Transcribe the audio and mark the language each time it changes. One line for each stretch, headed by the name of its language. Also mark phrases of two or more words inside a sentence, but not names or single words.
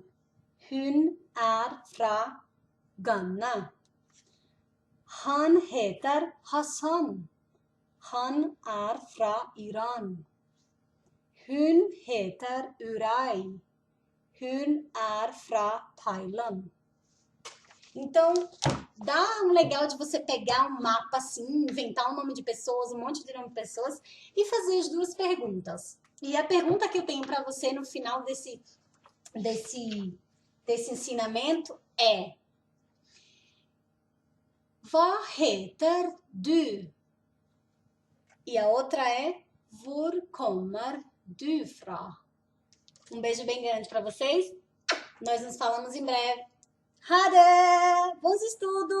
Norwegian: Hun er fra Ghana. Han heter Hassan. Han er fra Iran. Hun heter Uray. Hun er fra Thailand.
Portuguese: Então, dá um legal de você pegar um mapa assim, inventar um nome de pessoas, um monte de nome de pessoas e fazer as duas perguntas. E a pergunta que eu tenho para você no final desse ensinamento é:
Norwegian: Hva heter du?
Portuguese: E a outra é:
Norwegian: Hvor kommer du fra?
Portuguese: Um beijo bem grande para vocês. Nós nos falamos em breve.
Norwegian: Ha det!
Portuguese: Bons estudos!